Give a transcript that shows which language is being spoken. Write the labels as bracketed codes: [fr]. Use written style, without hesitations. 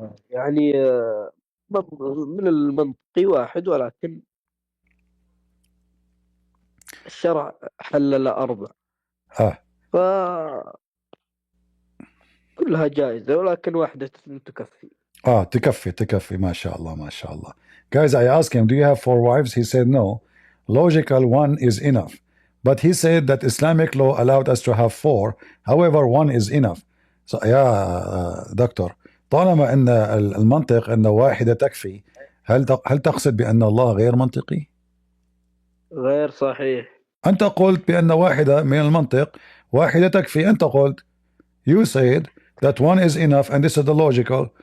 [ar] يعني من المنطقي واحد، ولكن الشرع حلل 4. ف كلها جائزة، ولكن واحدة تكفي. تكفي. ما شاء الله. [en] Guys, I asked him, do you have 4 wives? He said no. Logical 1 is enough. But he said that Islamic law allowed us to have 4. However, 1 is enough. [ar] So, يا دكتور، طالما أن المنطق أن واحدة تكفي، هل تقصد بأن الله غير منطقي؟ غير صحيح. أنت قلت بأن واحدة من المنطق واحدة تكفي. أنت قلت, [en] you said that 1 is enough and this is the logical.